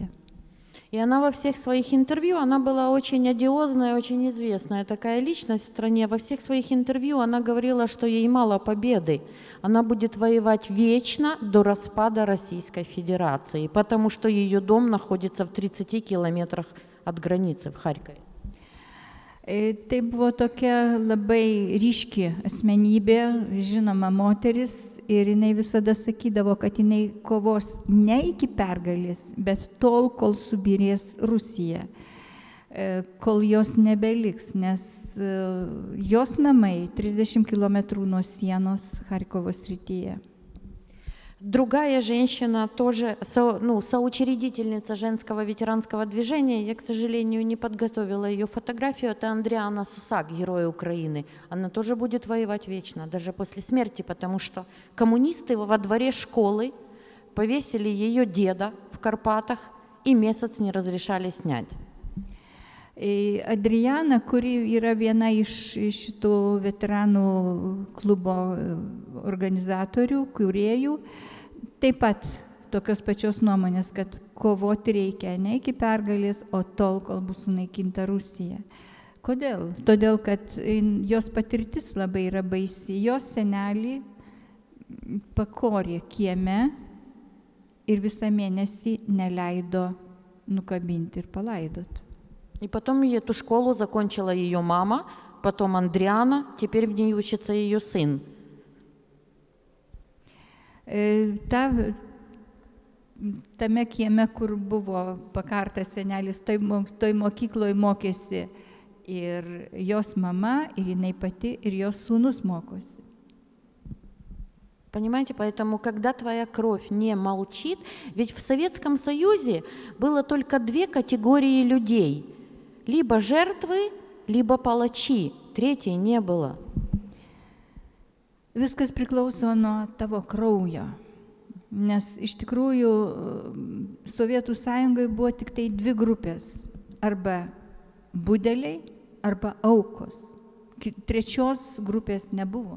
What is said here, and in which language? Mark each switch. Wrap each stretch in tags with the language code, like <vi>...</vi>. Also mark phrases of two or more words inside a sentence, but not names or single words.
<ru>И она во всех своих интервью, она была очень одиозная, очень известная такая личность в стране. Во всех своих интервью она говорила, что ей мало победы. Она будет воевать вечно до распада Российской Федерации, потому что ее дом находится в 30 километрах от границы в Харькове.</ru> <lt>Tai buvo tokia labai ryški asmenybė, žinoma moteris, ir jinai visada sakydavo, kad jinai kovos ne iki pergalės, bet tol, kol subirės Rusija, kol jos nebeliks, nes jos namai 30 km nuo sienos Харьково srityje.</lt> <ru>Другая женщина, тоже соучредительница женского ветеранского движения, я, к сожалению, не подготовила ее фотографию, это Андриана Сусак, герой Украины. Она тоже будет воевать вечно, даже после смерти, потому что коммунисты во дворе школы повесили ее деда в Карпатах и месяц не разрешали снять.</ru> <lt>Adriana, kuri yra viena iš šitų veteranų klubo organizatorių, kūrėjų, taip pat tokios pačios nuomonės, kad kovoti reikia ne iki pergalės, o tol, kol bus sunaikinta Rusija. Kodėl? Todėl, kad jos patirtis labai yra baisi. Jos senelį pakorė kieme ir visą mėnesį neleido nukabinti ir palaidoti.</lt> <ru>И потом эту школу закончила ее мама, потом Андриана, теперь в ней учится ее сын.</ru> <lt>Tame kieme, kur buvo pakartas senelis, toj mokykloje mokėsi ir jos mama, ir jinai pati, ir jos sūnus mokosi.</lt> <ru>Понимаете, поэтому, когда твоя кровь не молчит, ведь в Советском Союзе было только две категории людей. Либо жертвы, либо палачи. Третьей не было.</ru> <lt>Viskas priklauso nuo tavo kraujo. Nes iš tikrųjų Sovietų Sąjungoje buvo tik tai dvi grupės. Arba budeliai, arba aukos. Trečios grupės nebuvo.</lt>